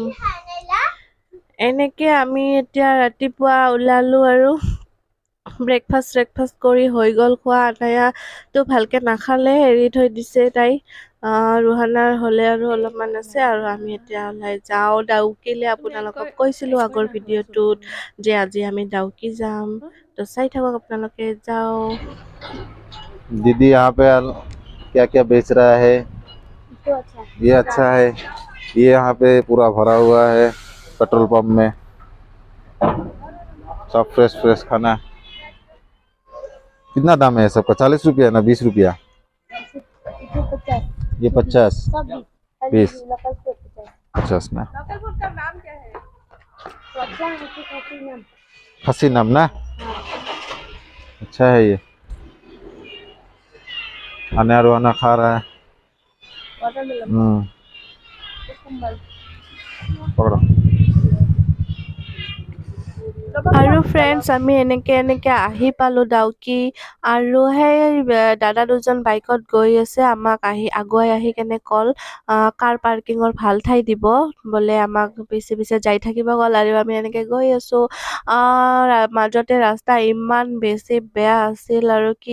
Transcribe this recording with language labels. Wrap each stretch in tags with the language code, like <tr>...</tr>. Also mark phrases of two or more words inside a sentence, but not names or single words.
<as>এনেকৈ আমি এতিয়া ৰাতিপুৱা ওলালোঁ আৰু ব্ৰেকফাষ্ট কৰি হৈ গ'ল খোৱা। আনায়াটো ভালকৈ নাখালে, এৰি থৈ দিছে তাই। ৰুহানাৰ হ'লে আৰু অলপমান আছে। আৰু আমি এতিয়া ওলাই যাওঁ ডাউকিলে। আপোনালোকক কৈছিলোঁ আগৰ ভিডিঅ'টোত যে আজি আমি ডাউকি যাম। তো চাই থাকক আপোনালোকে। যাওঁ।</as> <hi>दीदी यहाँ पे क्या क्या बेच रहा है? ये अच्छा है। ये यहाँ पे पूरा भरा हुआ है पेट्रोल पंप में। सब फ्रेश फ्रेश खाना। कितना दाम है सबका? 40 रुपया ना 20 रुपया? ये 50, 20, 50 ना। खसी नाम ना। अच्छा है ये। अनार वाना खा रहा है। पकड़ो।</hi> <as>আৰু ফ্ৰেণ্ডছ আমি এনেকে আহি পালো ডাউকি আৰু সেই দাদা দুজন বাইকত গৈ আছে আমাক আগুৱাই আহি কেনে কল কাৰ পাৰ্কিঙৰ ভাল ঠাই দিব বোলে আমাক পিছে পিছে যাই থাকিব গ'ল আৰু আমি এনেকে গৈ আছো মাজতে ৰাস্তা ইমান বেছি বেয়া আছিল আৰু কি</as>